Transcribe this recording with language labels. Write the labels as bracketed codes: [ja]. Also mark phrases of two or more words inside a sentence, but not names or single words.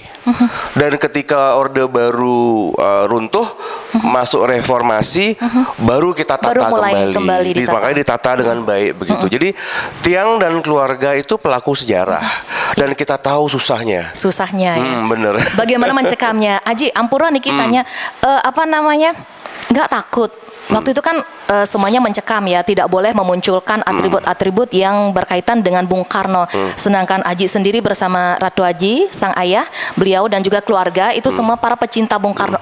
[id] Dan ketika Orde Baru runtuh, masuk reformasi, baru kita tata kembali. Makanya ditata dengan baik begitu. Jadi tiang dan keluarga itu pelaku sejarah dan kita tahu susahnya. Susahnya ya. Bener. Bagaimana mencekamnya? Aji, ampura nih kitanya, nggak takut. Waktu itu kan semuanya mencekam ya, tidak boleh memunculkan atribut-atribut yang berkaitan dengan Bung Karno. Sedangkan Aji sendiri bersama Ratu Aji, sang ayah, beliau dan juga keluarga itu semua para pecinta Bung Karno.